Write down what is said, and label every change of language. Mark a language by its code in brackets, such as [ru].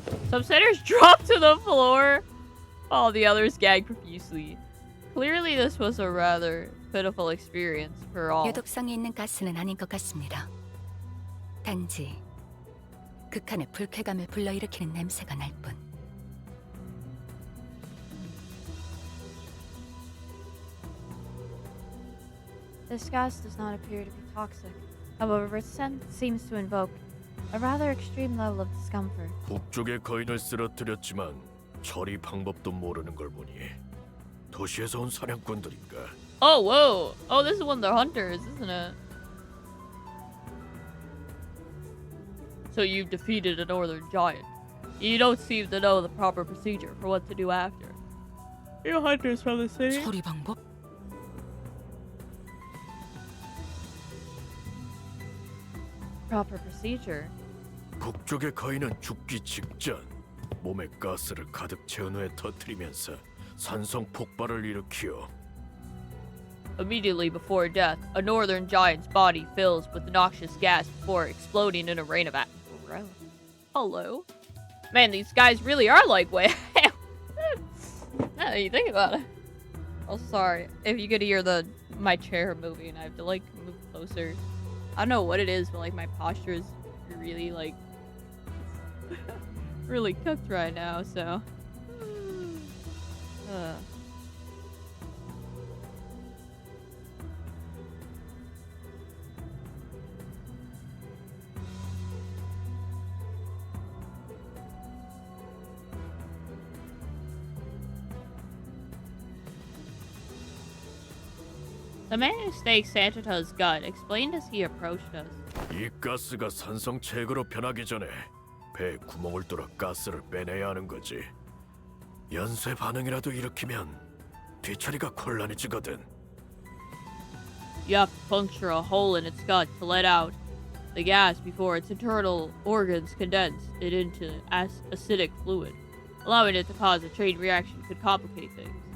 [en] Some sinners dropped to the floor while the others gagged profusely. Clearly this was a rather pitiful experience for all. [ko] 유독성이 있는 가스는 아닌 것 같습니다. 단지 극한의 불쾌감을 불러일으키는 냄새가 날 뿐. [en] This gas does not appear to be toxic. However, its scent seems to invoke a rather extreme level of discomfort. [ko] 북쪽의 거인을 쓰러뜨렸지만 처리 방법도 모르는 걸 보니 도시에서 온 사냥꾼들인가? [en] Oh, whoa. Oh, this is one of the hunters, isn't it? So you've defeated a northern giant. You don't seem to know the proper procedure for what to do after. You hunters from the city? [ko] 처리 방법? [en] Proper procedure? [ko] 북쪽의 거인은 죽기 직전 몸에 가스를 가득 채운 후에 터뜨리면서 산성 폭발을 일으키어 [en] Immediately before death, a northern giant's body fills with noxious gas before exploding in a rain of Hello? Man, these guys really are like way. Now that you think about it. Oh, sorry. If you could hear my chair moving, and I have to like move closer. I don't know what it is, but like my posture is really like really cooked right now. So. The man who staked Santa's gut explained as he approached us. [ko] 이 가스가 산성 체거로 변하기 전에 배에 구멍을 뚫어 가스를 빼내야 하는 거지. 연쇄 반응이라도 일으키면 뒤처리가 곤란해지거든. [en] You have to puncture a hole in its gut to let out the gas before its internal organs condense it into acidic fluid. Allowing it to cause a chain reaction could complicate things.